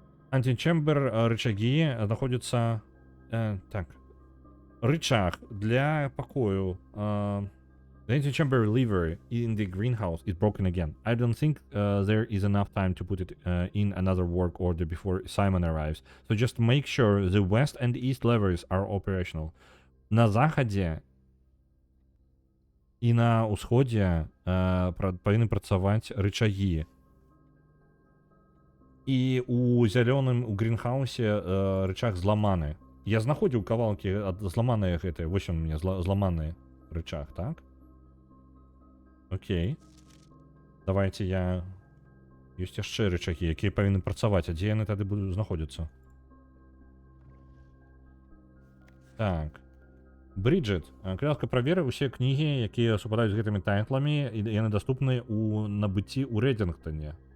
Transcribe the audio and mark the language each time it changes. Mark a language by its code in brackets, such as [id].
[be] Античембер рычагі знаходзяцца... Так. Рычаг для пакою. [en] The antechamber lever in the greenhouse is broken again. I don't think there is enough time to put it in another work order before Simon arrives. So just make sure the west and east levers are operational. [be] На захадзе і на ўсходзе павінны працаваць рычагі. І у зялёным, у грінхаусе рычаг зламаны. Я знаходзіў кавалкі ад зламаныя гэтыя. Вось он у мяне зламаны рычаг, так? Окей. Давайте я... Ёсць яшчэ рычагі, якія павінны працаваць. А дзе яны тады будуць знаходзіцца? Так. Бриджит. Кратка праверы ўсе кнігі, якія супадаюць з гэтымі тайтламі, і яны даступны ў набыцці ў Рэдзінгтоне.